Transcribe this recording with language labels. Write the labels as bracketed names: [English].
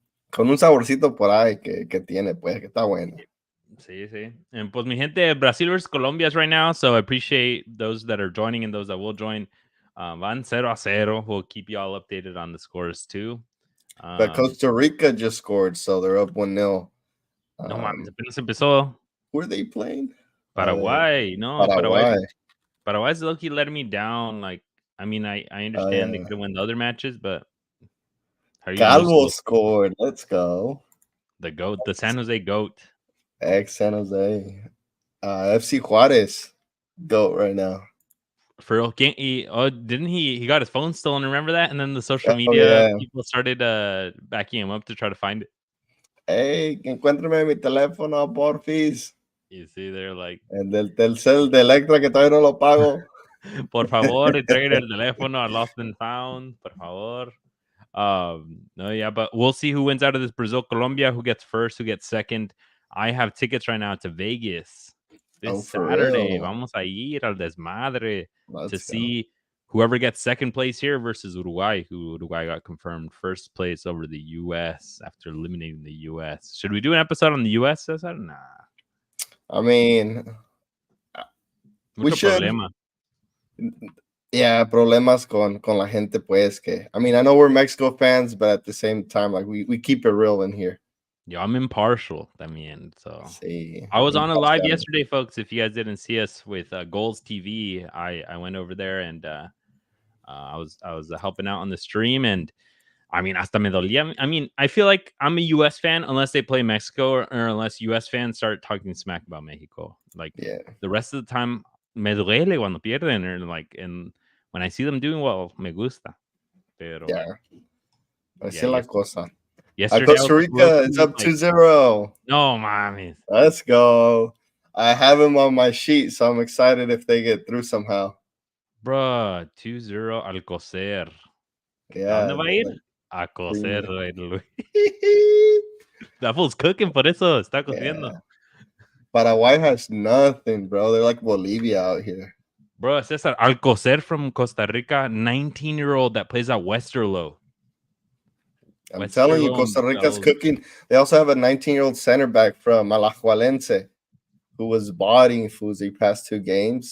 [Spanish] Con un saborcito por ahí que tiene, pues, que está bueno. Sí, sí. [English] And [Spanish] pues mi gente, [English] Brazil versus Colombia is right now, so I appreciate those that are joining and those that will join. Van 0-0. We'll keep you all updated on the scores too. But Costa Rica just scored, so they're up 1-0. [Spanish] No mames, apenas empezó. [English] Who are they playing? Paraguay. No, Paraguay. Paraguay's low-key letting me down. Like, I mean, I understand they could win the other matches, but how are you Calvo scored. Let's go. The GOAT, the San Jose GOAT. Ex San Jose. FC Juarez GOAT right now. For real, didn't he got his phone stolen? Remember that? And then the social media people started backing him up to try to find it. [Spanish] Hey, encuéntrame mi teléfono, porfis. [English] You see, they're like, [Spanish] el del cel de Electra que todavía no lo pago. Por favor, entreguen el teléfono. [English] I lost and found. [Spanish] Por favor. [English] No, yeah, but we'll see who wins out of this Brazil Colombia. Who gets first? Who gets second? I have tickets right now to Vegas this Saturday. Real? [Spanish] Vamos a ir al desmadre [English] to Let's see whoever gets second place here versus Uruguay. Uruguay got confirmed first place over the U.S. after eliminating the U.S. Should we do an episode on the U.S.? Cesar? Nah. I mean, we should. [Spanish] Problema. Yeah, problemas con la gente, pues. [English] Que I mean, I know we're Mexico fans, but at the same time, like we keep it real in here. Yeah, I'm impartial. I mean, so [Spanish] sí, [English] I was on a live yesterday, folks. If you guys didn't see us with Goals TV, I went over there and I was helping out on the stream, and I mean, [Spanish] hasta me dolía. [English] I mean, I feel like I'm a U.S. fan unless they play Mexico or unless U.S. fans start talking smack about Mexico. Like the rest of the time, [Spanish] me duele cuando pierden, [English] or like, and when I see them doing well, [Spanish] me gusta. Pero así la cosa. [English] Yesterday, Costa Rica is up 2-0. [Spanish] No, mames. [English] Let's go. I have him on my sheet, so I'm excited if they get through somehow. Bruh, [Spanish] 2-0 al coser. [English] Yeah. [Spanish] ¿Dónde va a ir? A coser, Luis. [English] That fool's cooking, [Spanish] por eso está cociendo. [English] Yeah. Paraguay has nothing, bro. They're like Bolivia out here. Bro, Cesar Alcocer from Costa Rica, 19-year-old that plays at Westerlo. I'm telling you, Westerlo Costa and Rica's Bell. cooking. They also have a 19-year-old center back from Alajuelense who was bodying fools the past 2 games.